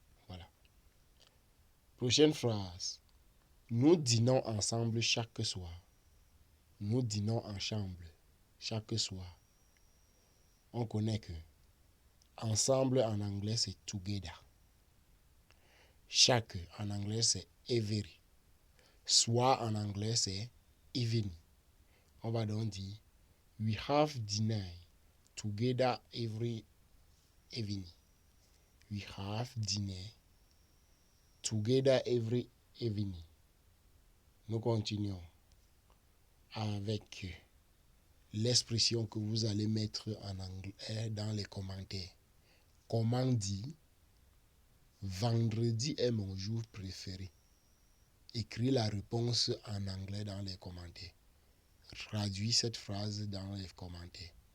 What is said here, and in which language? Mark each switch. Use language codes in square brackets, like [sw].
[fr] Voilà. Prochaine phrase. Nous dînons ensemble chaque soir. Nous dînons ensemble chaque soir. On connaît que ensemble en anglais c'est together. Chaque en anglais c'est every. Soir en anglais c'est evening. On va donc dire [en] we have dinner together every evening. We have dinner together every evening. [fr] Nous continuons avec l'expression que vous allez mettre en anglais dans les commentaires. Comment dit vendredi est mon jour préféré? Écris la réponse en anglais dans les commentaires. Traduis cette phrase dans les commentaires.